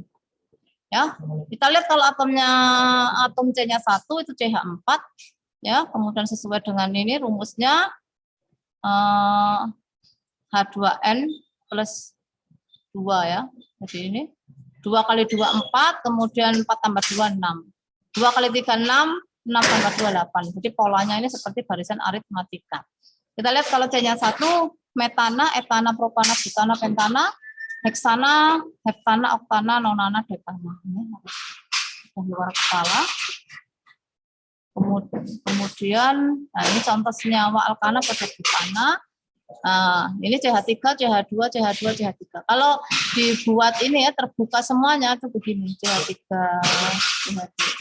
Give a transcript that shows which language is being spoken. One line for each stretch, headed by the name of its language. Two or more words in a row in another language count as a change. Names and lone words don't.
Indonesian: Ya, kita lihat kalau atom C-nya 1 itu CH4 ya, kemudian sesuai dengan ini rumusnya H2N plus 2 ya. Jadi ini 2 kali 2 4, kemudian 4 tambah 2 6. 2 kali 3 6, 6 tambah 2 8. Jadi polanya ini seperti barisan aritmatika. Kita lihat kalau C-nya 1, metana, etana, propana, butana, pentana, heksana, heptana, oktana, nonana, dekana. Ini harus luar kepala. Kemudian, nah ini contoh senyawa alkana pada butana. Nah, ini CH3, CH2, CH2, CH3. Kalau dibuat ini ya terbuka semuanya itu begini, CH3, CH3.